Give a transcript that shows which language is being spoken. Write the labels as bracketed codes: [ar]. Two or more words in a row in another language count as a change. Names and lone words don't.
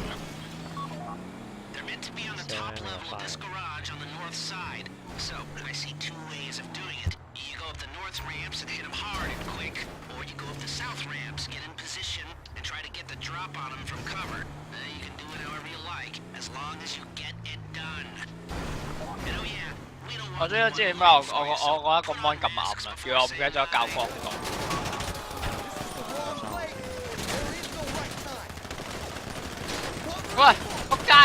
[en] They're meant to be on the top level of this garage on the north side. So, I see two ways of doing it. You go up the north ramps and hit them hard and quick, or you go up the south ramps, get in position, and try to get the drop on them from cover. You can do it however you like, as long as you get it done. [yue] 我終於知點解我覺得個 mon 咁暗啦，原來我唔記得咗校光個。喂，仆街！